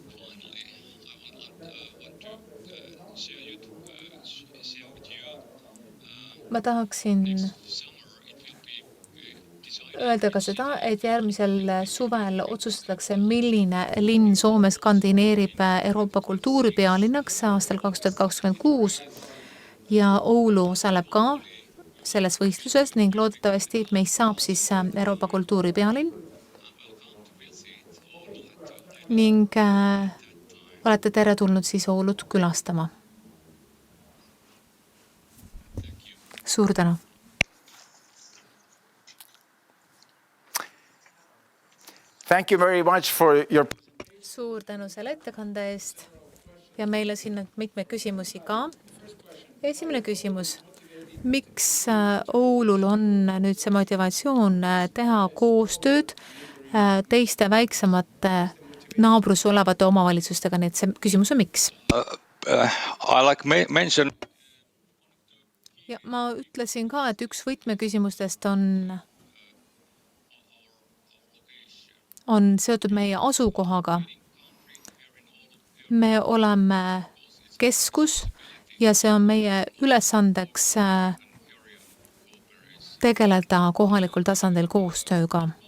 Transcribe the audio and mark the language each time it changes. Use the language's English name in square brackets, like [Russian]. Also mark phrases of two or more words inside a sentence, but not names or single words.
[Estonian] Ma tahaksin öelda ka seda, et järgmisel suvel otsustatakse, milline linn Soomes kandideerib Euroopa kultuuripealinnaks aastal 2026 ja Oulu osaleb ka selles võistluses ning loodetavasti meist saab siis Euroopa kultuuripealinn. Ning olete teretulnud siis Oulut külastama. Suur tänu. [English] Thank you very much for your... [Estonian] Suur tänu selle ettekande eest ja meile siin mitme küsimusi ka. Esimene küsimus. Miks Oulul on nüüd see motivatsioon teha koostööd teiste väiksemate naabrus olevate omavalitsustega, nii et see küsimus on miks? [English] I like mention. [Estonian] Ja ma ütlesin ka, et üks võtmeküsimustest on seotud meie asukohaga. Me oleme keskus ja see on meie ülesandeks tegeleda kohalikul tasandil koostööga.